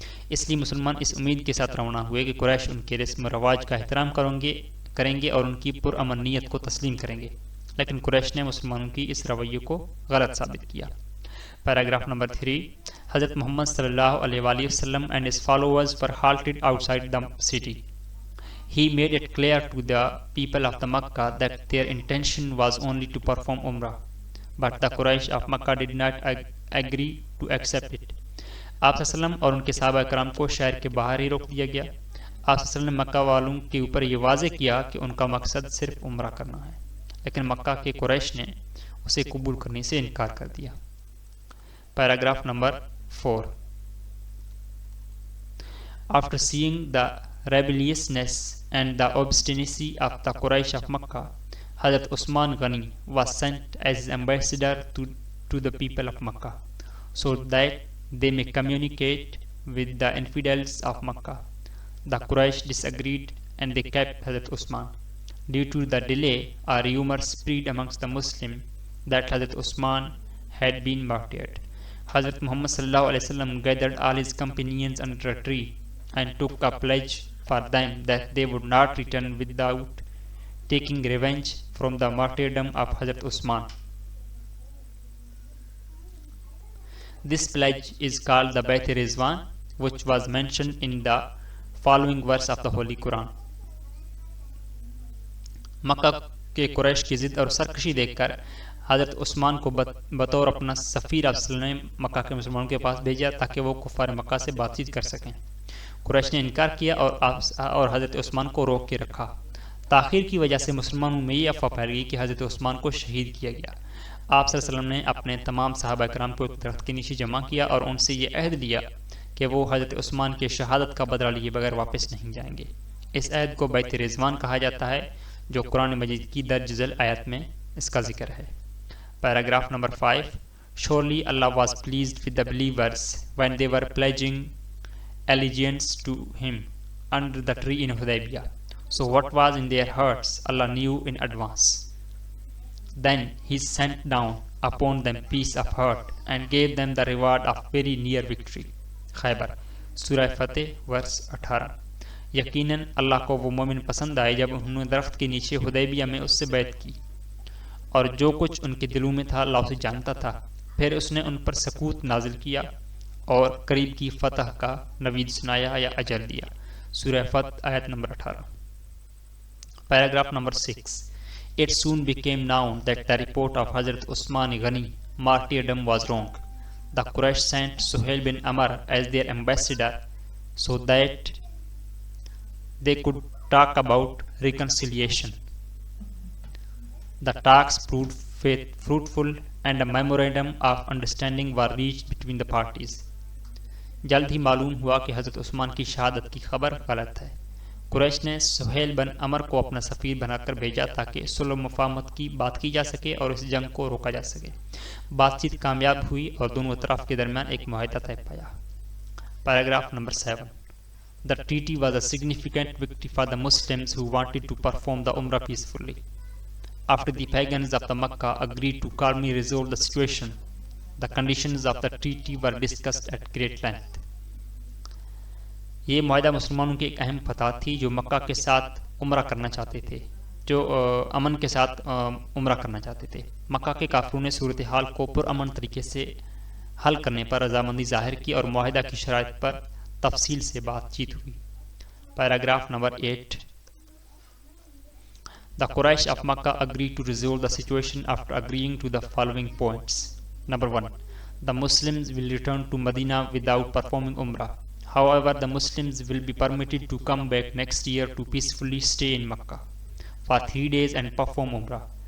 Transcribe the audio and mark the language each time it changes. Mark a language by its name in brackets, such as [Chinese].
[Urdu] اس لیے مسلمان اس امید کے ساتھ روانہ ہوئے کہ قریش ان کے رسم و رواج کا احترام کریں گے اور ان کی پرامن نیت کو تسلیم کریں گے. لیکن قریش نے مسلمانوں کی اس رویے کو غلط ثابت کیا. پیراگراف نمبر 3 [English] حضرت محمد صلی اللہ علیہ وسلم and his followers were halted outside the city. He made it clear to the people of the Makkah that their intention was only to perform Umrah, but the Quraysh of Makkah did not agree to accept it. [Urdu] آپ صلی اللہ علیہ وسلم اور ان کے صحابہ کرام کو شہر کے باہر ہی روک دیا گیا. آپ صلی اللہ علیہ وسلم نے مکہ والوں کے اوپر یہ واضح کیا کہ ان کا مقصد صرف عمرہ کرنا ہے، لیکن مکہ کے قریش نے اسے قبول کرنے سے انکار کر دیا. Paragraph number 4 [English] After seeing the rebelliousness and the obstinacy of the Quraysh of Makkah, Hazrat Usman Ghani was sent as ambassador to the people of Makkah, so that they may communicate with the infidels of Makkah. The Quraysh disagreed and they kept Hazrat Usman. Due to the delay, a rumor spread amongst the Muslims that Hazrat Usman had been martyred. Hazrat Muhammad sallallahu alaihi wasallam gathered all his companions under a tree and took a pledge for them that they would not return without taking revenge from the martyrdom of Hazrat Usman. This pledge is called the Bayt Rizwan, which was mentioned in the following verse of the Holy Quran. [Urdu] مکہ کے قریش کی ضد اور سرکشی دیکھ کر حضرت عثمان کو بطور اپنا سفیر آپ صلی اللہ علیہ وسلم نے مکہ کے مسلمانوں کے پاس بھیجا تاکہ وہ کفار مکہ سے بات چیت کر سکیں. قریش نے انکار کیا اور حضرت عثمان کو روک کے رکھا. تاخیر کی وجہ سے مسلمانوں میں یہ افواہ پھیل گئی کہ حضرت عثمان کو شہید کیا گیا. آپ صلی اللہ علیہ وسلم نے اپنے تمام صحابہ کرام کو ایک درخت کے نیچے جمع کیا اور ان سے یہ عہد لیا کہ وہ حضرت عثمان کی شہادت کا بدلہ لیے بغیر واپس نہیں جائیں گے. اس عہد کو بیت رضوان کہا جاتا ہے، جو قرآن مجید کی درج ذیل آیت میں اس کا ذکر ہے. Paragraph number 5 [English] Surely Allah was pleased with the believers when they were pledging allegiance to him under the tree in Hudaybiyah. So what was in their hearts Allah knew in advance. Then he sent down upon them peace of heart and gave them the reward of very near victory. [Urdu] خیبر سورہ فتح ورس 18. یقیناً اللہ کو وہ مومن پسند آئے جب انہوں نے درخت کے نیچے حدیبیہ میں اس سے بیعت کی، اور جو کچھ ان کے دلوں میں تھا اللہ اسے جانتا تھا، پھر اس نے ان پر سکوت نازل کیا اور قریب کی فتح کا نوید سنایا یا اجل دیا. سورہ فتح آیت number 18. Paragraph number 6. [English] It soon became known that the report of Hazrat Usman Ghani martyrdom was wrong. The Quraysh sent Suhail bin Amr as their ambassador so that they could talk about reconciliation. The talks proved fruitful and a memorandum of understanding were reached between the parties. [Urdu] جلد ہی معلوم ہوا کہ حضرت عثمان کی شہادت کی خبر غلط ہے. قریش نے سہیل بن عمر کو اپنا سفیر بنا کر بھیجا تاکہ صلح و مفاہمت کی بات کی جا سکے اور اس جنگ کو روکا جا سکے. بات چیت کامیاب ہوئی اور دونوں اطراف کے درمیان ایک معاہدہ طے پایا. Paragraph number 7. [English] The treaty was a significant victory for the Muslims who wanted to perform the Umrah peacefully. After the pagans of the Makkah agreed to calmly resolve the situation, the conditions of the treaty were discussed at great length. [Urdu] یہ معاہدہ مسلمانوں کی ایک اہم فتح تھی جو مکہ کے ساتھ عمرہ کرنا چاہتے تھے امن کے ساتھ عمرہ کرنا چاہتے تھے. مکہ کے کافروں نے صورتحال کو پرامن طریقے سے حل کرنے پر رضامندی ظاہر کی اور معاہدہ کی شرائط پر تفصیل سے بات چیت ہوئی. Paragraph number 8. [English] The Quraysh of Makkah agreed to resolve the situation after agreeing to the following points. Number 1. The Muslims will return to Medina without performing Umrah. However, the Muslims will be permitted to come back next year to peacefully stay in Makkah for 3 days and perform Umrah.